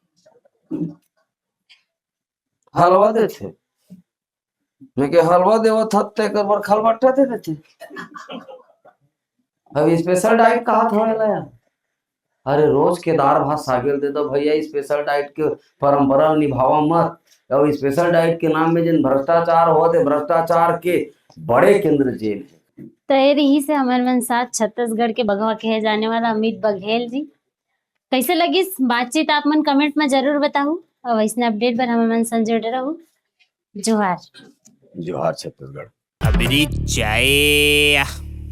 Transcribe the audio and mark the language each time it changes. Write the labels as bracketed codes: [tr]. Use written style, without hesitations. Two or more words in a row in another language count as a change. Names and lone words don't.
[hne] हलवा देते मैं के हलवा देव थत्ते कर बार खलबट्टा दे देते अब [en] special diet [hne] कहा था यार अरे रोज के दाल भात सागिल दे दो भैया [en] special diet [hne] के परंपरा निभावा मत और [en] special diet [hne] के नाम में जिन भ्रष्टाचार होते भ्रष्टाचार के बड़े केंद्र जेल है। तो यही से हमारे साथ छत्तीसगढ़ के बघवा कहे जाने वाला अमित बघेल जी कैसे लगी इस बातचीत आप मन कमेंट में जरूर बताओ और वैसे अपडेट पर हमारे मन संग जुड़े रहो। जोहार जोहार छत्तीसगढ़। अबरी चाय